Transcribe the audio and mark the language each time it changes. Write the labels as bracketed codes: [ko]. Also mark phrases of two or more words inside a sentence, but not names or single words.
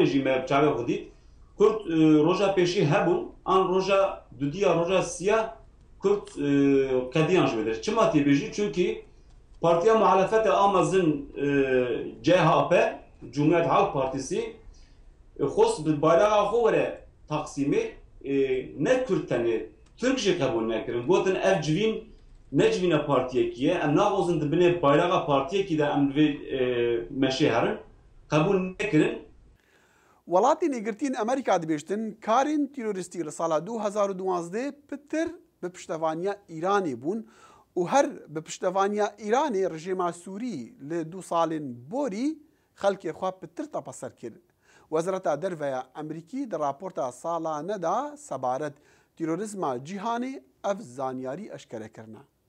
[ku] jî me çavê xwe dît Kurd roja pêşî hebûn an roja dudiya roja siyah Kurd qediyan ji vê çima tê bêjî çünkî partiya muhalefetê a mezin CHP Cumhuriyet Halk Partîsî xwest bi bayraqa xwe were Taksimê ne Kurd tenê Türk jî qebûl nekirin gotin ev civîn ne civîna partiyekî ye em naxwazin dibinê bayraqa partiyekî de em li vê meşê herin qebûl nekirin وڵاتی نێگرتین ئەمریکا دەبێشتن کارین تیرۆریستی لە ساڵا 2012 پتر بە پشتەوانیا ئیرانی بوون و هەر بە پشتەوانیا ئیرانی ڕژێما سووری لە 2 ساڵên بۆری خەڵکێ خوا پتر تەپەسەر کرد وەزارەتا دەرڤەیە ئەمریکی دە راپۆرتا ساڵانەدا سەبارەت تیرۆریزما جیهانê ئەف زانیاری ئەشکەرەکردە